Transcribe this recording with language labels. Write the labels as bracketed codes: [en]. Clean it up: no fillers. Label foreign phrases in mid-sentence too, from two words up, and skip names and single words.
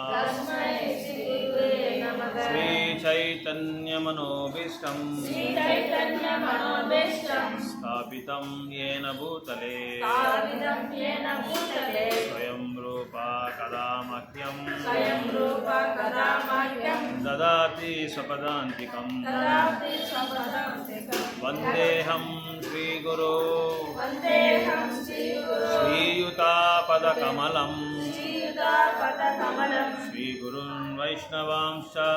[sa] श्री चैतन्यमनोभीष्टं स्थापितं येन भूतले स्वयं रूपा कदा मह्यं ददातु ददाति स्वपदान्तिकं वन्देऽहं श्रीगुरो श्रीयुतापदकमलं श्रीगुरुन् वैष्णवांश्च